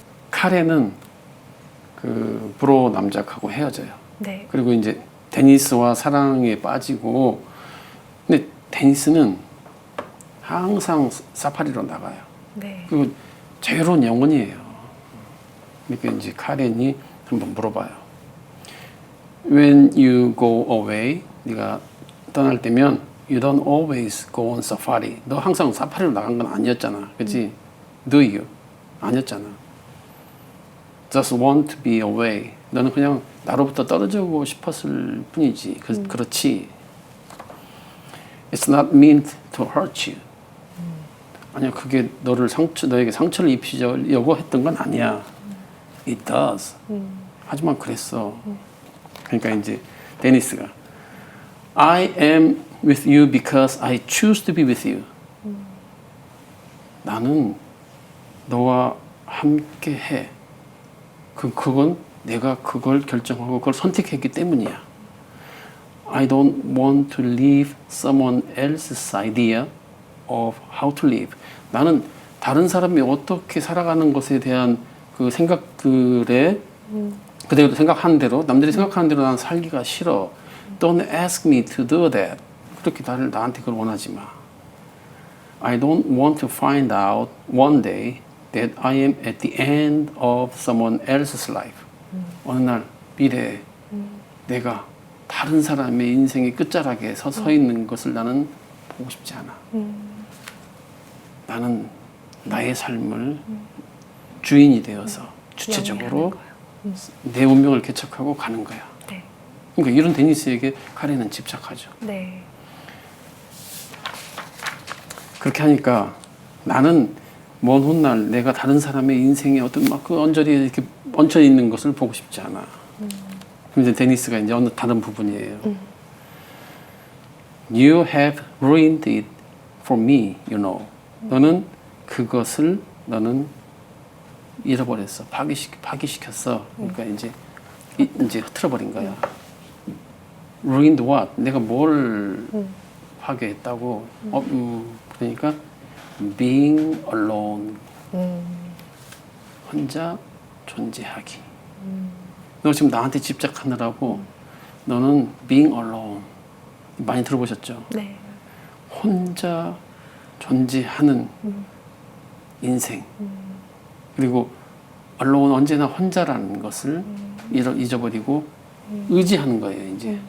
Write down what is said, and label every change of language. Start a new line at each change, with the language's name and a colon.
Korean: 카렌은 그 브로 남작하고 헤어져요. 네. 그리고 이제 데니스와 사랑에 빠지고, 근데 데니스는 항상 사파리로 나가요. 네. 그리고 자유로운 영혼이에요. 그러니까 이제 카렌이 한번 물어봐요.
English: When you go away,
Korean: 네가 떠날 때면
English: You don't always go on safari.
Korean: 너 항상 사파리로 나간 건 아니었잖아, 그렇지?
English: Do you?
Korean: 아니었잖아.
English: Just want to be away.
Korean: 너는 그냥 나로부터 떨어지고 싶었을 뿐이지. 그렇지.
English: It's not meant to hurt you.
Korean: 아니야, 그게 너에게 상처를 입히려고 했던 건 아니야.
English: It does.
Korean: 하지만 그랬어.
English: 그러니까 이제 데니스가 I am with you because I choose to be with you.
Korean: 나는 너와 함께 해. 그건 내가 그걸 결정하고 그걸 선택했기 때문이야.
English: I don't want to live someone else's idea of how to live.
Korean: 나는 다른 사람이 어떻게 살아가는 것에 대한 그 생각들에 그대로 생각하는 대로 남들이 생각하는 대로 난 살기가 싫어.
English: Don't ask me to do that.
Korean: 그렇게 나한테 그걸 원하지 마.
English: I don't want to find out one day that I am at the end of someone else's life.
Korean: 어느 날 미래에 내가 다른 사람의 인생의 끝자락에 서 있는 것을 나는 보고 싶지 않아. 나는 나의 삶을 주인이 되어서 주체적으로 내 운명을 개척하고 가는 거야. 네. 그러니까 이런 데니스에게 카렌은 집착하죠. 네. 그렇게 하니까 나는 먼 훗날 내가 다른 사람의 인생에 어떤 막 그 언저리에 이렇게 얹혀 있는 것을 보고 싶지 않아. 그럼 이제 데니스가 이제 어느 다른 부분이에요.
English: You have ruined it for me, you know.
Korean: 너는 그것을 너는 잃어버렸어. 파기시켰어. 그러니까 이제 흐트러버린 거야.
English: Ruined what?
Korean: 내가 뭘 파괴했다고? 그러니까
English: being alone.
Korean: 혼자 존재하기. 너 지금 나한테 집착하느라고 너는
English: being alone.
Korean: 많이 들어보셨죠? 네. 혼자 존재하는 인생. 그리고 alone 언제나 혼자라는 것을 잊어버리고 의지하는 거예요, 이제.